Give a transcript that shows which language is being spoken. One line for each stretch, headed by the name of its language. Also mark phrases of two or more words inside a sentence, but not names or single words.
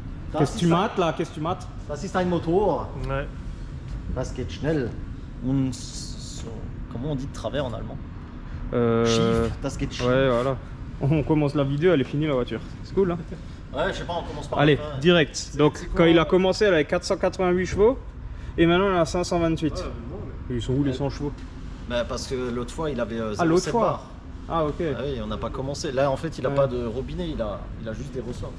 French: Qu'est-ce que tu mates là? Qu'est-ce que tu mates?
German: Das ist ein Motor.
French: Ouais.
German: Das geht schnell.
French: Comment on dit de travers en allemand?
German: Schief, das geht schief.
French: Ouais, voilà. On commence la vidéo, elle est finie la voiture. C'est cool, hein? Ouais, je sais pas, on commence par Allez, la fin. direct. Donc, quand il a commencé, elle avait 488 chevaux. Et maintenant, elle a 528. Ils sont où les 100 chevaux? Bah, parce que l'autre fois, il avait 0,7 Ah, l'autre fois bar. Ah, ok. Ah oui, on n'a pas commencé. Là, en fait, il a pas de robinet, il a juste des ressorts.